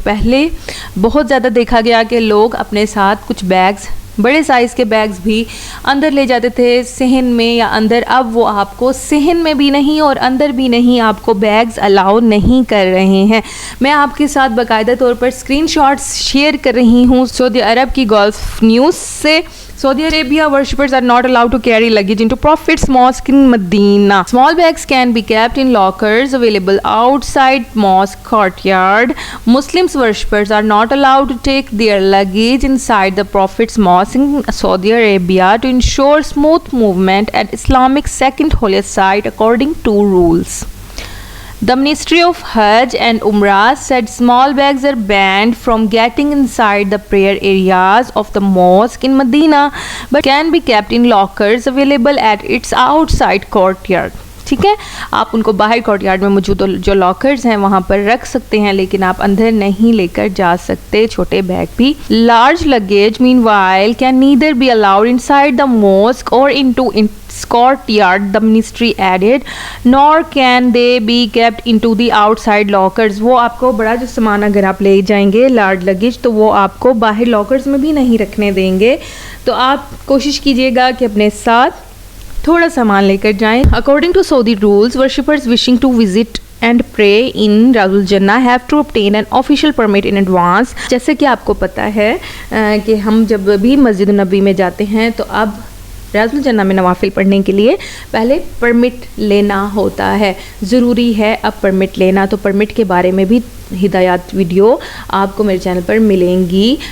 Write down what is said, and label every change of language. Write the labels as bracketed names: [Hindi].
[Hindi] पहले बहुत ज़्यादा देखा गया कि लोग अपने साथ कुछ बैग्स, बड़े साइज़ के बैग्स भी अंदर ले जाते थे सहन में या अंदर। अब वो आपको सहन में भी नहीं और अंदर भी नहीं, आपको बैग्स अलाउ नहीं कर रहे हैं। मैं आपके साथ बाकायदा तौर पर स्क्रीनशॉट्स शेयर कर रही हूँ सऊदी अरब की गल्फ न्यूज़ से। [English] Saudi Arabia worshippers are not allowed to carry luggage into Prophet's Mosque in Medina. Small bags can be kept in lockers available outside mosque courtyard. Muslims worshippers are not allowed to take their luggage inside the Prophet's Mosque in Saudi Arabia to ensure smooth movement at Islamic second holiest site according to rules. The Ministry of Hajj and Umrah said small bags are banned from getting inside the prayer areas of the mosque in Medina, but can be kept in lockers available at its outside courtyard. [Hindi] ठीक है, आप उनको बाहर courtyard में मौजूद जो lockers हैं वहाँ पर रख सकते हैं, लेकिन आप अंदर नहीं लेकर जा सकते छोटे बैग भी। [English] Large luggage meanwhile can neither be allowed inside the mosque और into its courtyard, the ministry added, nor can they be kept into the outside lockers. [Hindi] वो आपको बड़ा जो सामान अगर आप ले जाएंगे लार्ज लगेज, तो वो आपको बाहर लॉकर्स में भी नहीं रखने देंगे। तो आप कोशिश कीजिएगा कि अपने साथ थोड़ा सामान लेकर जाएं। [English] According to Saudi rules, worshippers wishing to visit and pray in Rasul Jannah have to obtain an official permit in advance. [Hindi] जैसे कि आपको पता है कि हम जब भी मस्जिद नबी में जाते हैं, तो अब राजुल जन्ना में नवाफिल पढ़ने के लिए पहले परमिट लेना होता है, ज़रूरी है अब परमिट लेना। तो परमिट के बारे में भी हिदायत वीडियो आपको मेरे चैनल पर मिलेंगी।